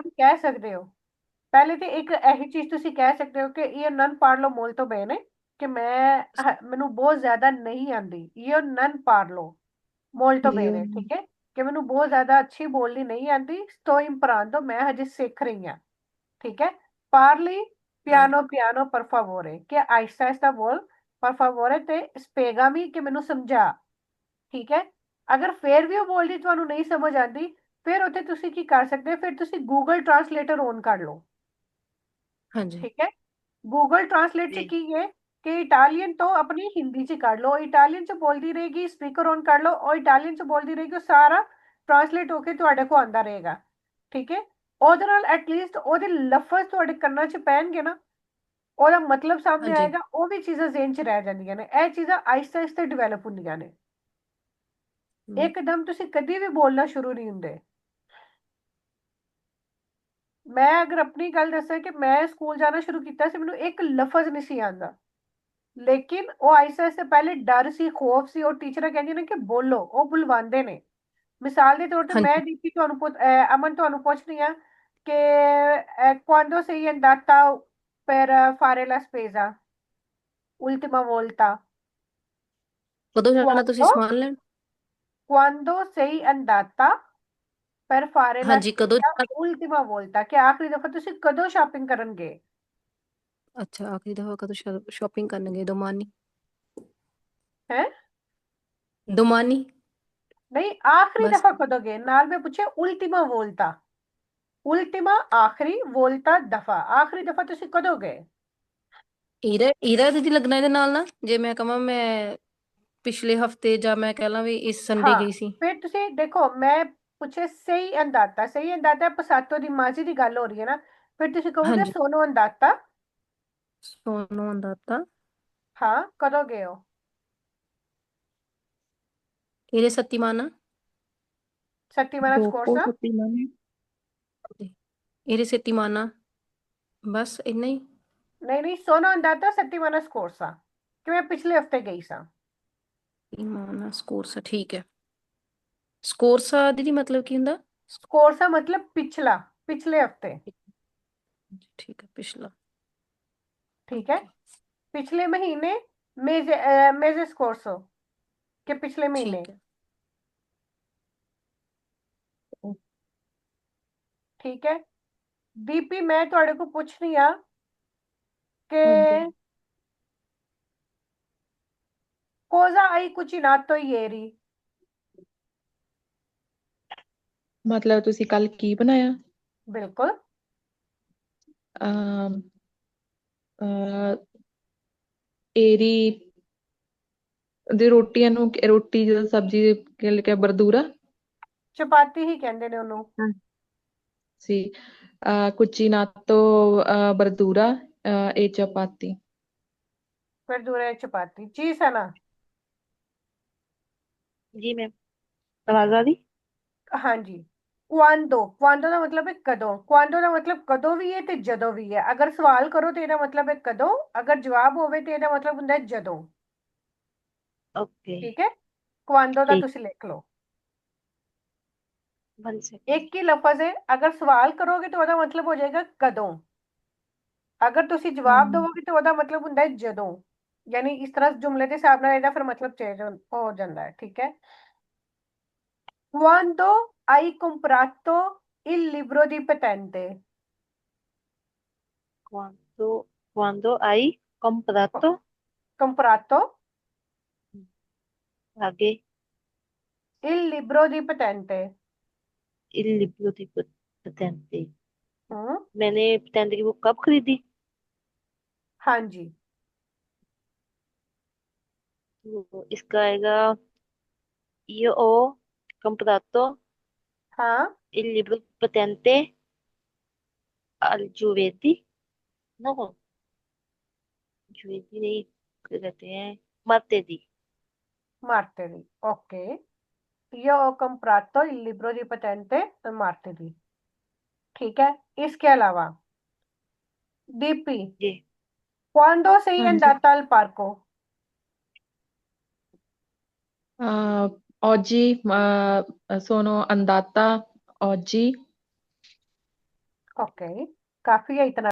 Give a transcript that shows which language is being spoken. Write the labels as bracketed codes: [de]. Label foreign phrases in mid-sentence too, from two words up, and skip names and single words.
[pa] ਉਹਨੂੰ ਕਹਿ ਸਕਦੇ ਹੋ। ਪਹਿਲੇ ਤੇ ਇੱਕ ਇਹੀ ਚੀਜ਼ ਤੁਸੀਂ ਕਹਿ ਸਕਦੇ ਹੋ ਕਿ ਇਹ [it] non parlo molto bene, [pa] ਕਿ ਮੈਨੂੰ ਬਹੁਤ ਜ਼ਿਆਦਾ ਨਹੀਂ ਆਂਦੀ, ਇਹ [it] non parlo molto [pa] ਇਹ ਬੇਨੇ, ਠੀਕ ਹੈ, ਕਿ ਮੈਨੂੰ ਬਹੁਤ ਜ਼ਿਆਦਾ ਅੱਛੀ ਬੋਲਣੀ ਨਹੀਂ ਆਂਦੀ, [it] sto imparando, [pa] ਮੈਂ ਹਜੇ ਸਿੱਖ ਰਹੀ ਹਾਂ, [hi] ठीक है। [it] parli piano piano per favore, [pa] ਕਿ ਆਹਿਸਤਾ ਆਹਿਸਤਾ ਬੋਲ [it] per favore [pa] ਤੇ spiegami ਕਿ ਮੈਨੂੰ ਸਮਝਾ, ਠੀਕ ਹੈ। अगर फिर भी वो बोलदी ਤੁਹਾਨੂੰ नहीं समझ आती, फिर ਉੱਥੇ ਤੁਸੀਂ ਕੀ ਕਰ ਸਕਦੇ ਹੋ, ਫਿਰ ਤੁਸੀਂ गूगल ट्रांसलेटर ऑन कर लो, ਹਾਂਜੀ [hi] ठीक है। गूगल ट्रांसलेट से की है कि इटालियन तो अपनी हिंदी च कर लो, इटालियन च बोलती रहेगी, स्पीकर ऑन कर लो और इटालियन च बोलती रहेगी, वो सारा ट्रांसलेट होके ਤੁਹਾਡੇ ਕੋ ਆਂਦਾ ਰਹੇਗਾ, ठीक है। [pa] ਉਹਦੇ ਨਾਲ ਐਟਲੀਸਟ ਉਹਦੇ ਲਫ਼ਜ਼ ਤੁਹਾਡੇ ਕੰਨਾਂ 'ਚ ਪੈਣਗੇ ਨਾ, ਉਹਦਾ ਮਤਲਬ ਸਾਹਮਣੇ ਹਾਂਜੀ ਆਏਗਾ, ਉਹ ਵੀ ਚੀਜ਼ਾਂ ਜ਼ਿਹਨ 'ਚ ਰਹਿ ਜਾਂਦੀਆਂ ਨੇ। ਇਹ ਚੀਜ਼ਾਂ ਆਹਿਸਤਾ ਆਹਿਸਤਾ ਡਿਵੈਲਪ ਹੁੰਦੀਆਂ ਨੇ, ਹਮ, ਇੱਕਦਮ ਤੁਸੀਂ ਕਦੀ ਵੀ ਬੋਲਣਾ ਸ਼ੁਰੂ ਨਹੀਂ ਹੁੰਦੇ। ਮੈਂ ਅਗਰ ਆਪਣੀ ਗੱਲ ਦੱਸਾਂ ਕਿ ਮੈਂ ਸਕੂਲ ਜਾਣਾ ਸ਼ੁਰੂ ਕੀਤਾ ਸੀ, ਮੈਨੂੰ ਇੱਕ ਲਫ਼ਜ਼ ਨਹੀਂ ਸੀ ਆਉਂਦਾ, ਲੇਕਿਨ ਉਹ ਆਹਿਸਤਾ ਆਹਿਸਤਾ ਪਹਿਲੇ ਡਰ ਸੀ, ਖੌਫ ਸੀ, ਉਹ ਟੀਚਰਾਂ ਕਹਿੰਦੀਆਂ ਨੇ ਕਿ ਬੋਲੋ, ਉਹ ਬੁਲਵਾਉਂਦੇ ਨੇ। ਮਿਸਾਲ ਦੇ ਤੌਰ ਤੇ ਮੈਂ ਹਾਂਜੀ ਦੀਪੀ ਤੁਹਾਨੂੰ ਅਮਨ ਤੁਹਾਨੂੰ ਪੁੱਛ ਰਹੀ ਹਾਂ ਕਿ [it] quando sei andata per fare la spesa ultima volta, [pa] ਕਦੋਂ ਜਾਣਾ ਤੁਸੀਂ [it] quando [pa] ਸਮਾਨ ਲੈਣ [it] quando sei andata per fare la [pa] ਹਾਂਜੀ ਕਦੋਂ [it] spesa [pa] ਜਾਣਾ [it] ultima volta, [pa] ਕਿ ਆਖਰੀ ਦਫਾ ਤੁਸੀਂ ਕਦੋਂ ਸ਼ਾਪਿੰਗ ਕਰਨ ਗਏ ਅੱਛਾ ਆਖਰੀ ਦਫਾ ਕਦੋਂ ਸ਼ਾਪਿੰਗ ਕਰਨ ਗਏ ਦੋਮਾਨੀ ਹੈ। ਦੋਮਾਨੀ ਨਹੀਂ, ਆਖਰੀ ਬਸ ਦਫਾ ਕਦੋਂ ਗਏ, ਨਾਲ ਮੈਂ ਪੁੱਛਿਆ [it] ultima volta, [pa] ਉਲਟੀਮਾ ਆਖਰੀ, ਵੋਲਤਾ ਦਫਾ, ਆਖਰੀ ਦਫਾ ਤੁਸੀਂ ਕਦੋਂ ਗਏ। ਇਹਦਾ ਦੀਦੀ ਲੱਗਣਾ ਇਹਦੇ ਨਾਲ ਨਾ ਜੇ ਮੈਂ ਕਹਾਂ ਮੈਂ ਪਿਛਲੇ ਹਫਤੇ ਜਾਂ ਮੈਂ ਕਹਿ ਲਾਂ ਵੀ ਇਸ ਸੰਡੇ ਹਾਂ, ਗਈ ਸੀ ਫਿਰ ਤੁਸੀਂ ਦੇਖੋ, ਮੈਂ ਪੁੱਛੇ [it] sei andata sei andata passato di [pa] ਮਾਝੀ ਦੀ ਗੱਲ ਹੋ ਰਹੀ ਹੈ ਨਾ, ਫਿਰ ਤੁਸੀਂ ਕਹੋਗੇ ਹਾਂਜੀ [it] sono andata। sono andata [pa] ਹਾਂ, ਕਦੋਂ ਗਏ ਹੋ? [it] ieri settimana settimana dopo scorsa? settimane ieri settimana [pa] ਬਸ ਇੰਨਾ ਹੀ ਨਹੀਂ ਨਹੀਂ, [it] sono andata settimana scorsa [pa] ਕਿ ਮੈਂ ਪਿਛਲੇ ਹਫਤੇ ਗਈ ਸਾਂ। [it] settimana scorsa [pa] ਠੀਕ ਹੈ ਸਕੋਰਸਾ ਦੀਦੀ ਮਤਲਬ ਕੀ ਹੁੰਦਾ scorsa ਮਤਲਬ ਪਿਛਲਾ, ਪਿਛਲੇ ਹਫਤੇ। ਠੀਕ ਹੈ ਪਿਛਲਾ ਠੀਕ ਹੈ, ਓਕੇ ਪਿਛਲੇ ਮਹੀਨੇ [it] mese mese scorso [pa] ਕਿ ਪਿਛਲੇ ਮਹੀਨੇ। ਠੀਕ ਹੈ ਠੀਕ ਹੈ ਦੀਪੀ, ਮੈਂ ਤੁਹਾਡੇ ਕੋਲ ਪੁੱਛ ਰਹੀ ਹਾਂ ਕਿ ਹਾਂਜੀ [it] cosa hai cucinato ieri? [pa] ਮਤਲਬ ਤੁਸੀਂ ਕੱਲ ਕੀ ਬਣਾਇਆ? ਬਿਲਕੁਲ। ਅਮ ਏਰੀ ਦੀ ਰੋਟੀਆਂ ਨੂੰ ਰੋਟੀ ਜਦੋਂ ਸਬਜ਼ੀ ਕਿ ਬਰਦੂਰਾ ਚਪਾਤੀ ਹੀ ਕਹਿੰਦੇ ਨੇ ਉਹਨੂੰ। [it] ਸੀ cucinato verdura e chapati। [hi] verdura चपाती चीज है ना। जी मैम, आवाज आ रही? [pa] हाँ जी। क्वांदो, क्वांदो ਦਾ ਮਤਲਬ ਹੈ ਕਦੋਂ। क्वांदो ਦਾ ਮਤਲਬ ਕਦੋਂ ਵੀ ਹੈ ਤੇ ਜਦੋਂ ਵੀ ਹੈ। ਅਗਰ ਸਵਾਲ ਕਰੋ ਤੇ ਇਹਦਾ ਮਤਲਬ ਹੈ ਕਦੋਂ, ਅਗਰ ਜਵਾਬ ਹੋਵੇ ਤੇ ਇਹਦਾ ਮਤਲਬ ਹੁੰਦਾ ਹੈ ਜਦੋਂ। [hi] ओके। [pa] ਠੀਕ ਹੈ, क्वांदो ਦਾ [hi] ठीक, [pa] ਤੁਸੀਂ ਲਿਖ ਲਓ। [hi] 1 सेकंड। [pa] ਇੱਕ ਹੀ ਲਫ਼ਜ਼ ਹੈ, ਅਗਰ ਸਵਾਲ ਕਰੋਗੇ ਤਾਂ ਉਹਦਾ ਮਤਲਬ ਹੋ ਜਾਏਗਾ ਕਦੋਂ, ਅਗਰ ਤੁਸੀਂ ਜਵਾਬ ਦੇਵੋਗੇ ਤਾਂ ਉਹਦਾ ਮਤਲਬ ਹੁੰਦਾ ਹੈ ਜਦੋਂ। ਯਾਨੀ ਇਸ ਤਰ੍ਹਾਂ ਜੁਮਲੇ ਦੇ ਹਿਸਾਬ ਨਾਲ ਇਹਦਾ ਫਿਰ ਮਤਲਬ ਚੇਂਜ ਹੋ ਜਾਂਦਾ ਹੈ। ਠੀਕ ਹੈ, [it] quando hai comprato il libro di patente? Quando hai comprato, comprato [hi] आगे, [it] il libro di patente? il libro di patente। [hi] हम्म, मैंने patente की बुक कब खरीदी? हाँ जी। तो इसका आएगा [it] io ho comprato [hi] हाँ, [it] il libro di patente al giovedì, no, giovedì नहीं, [hi] क्या कहते हैं, [it] martedì। martedì, ok। io ho comprato il libro di patente martedì। [hi] ठीक है, इसके अलावा दीपी, जी [it] quando sei [pa] ਹਾਂਜੀ [it] andata al parco? oggi sono andata oggi [hi] ok, काफी है इतना।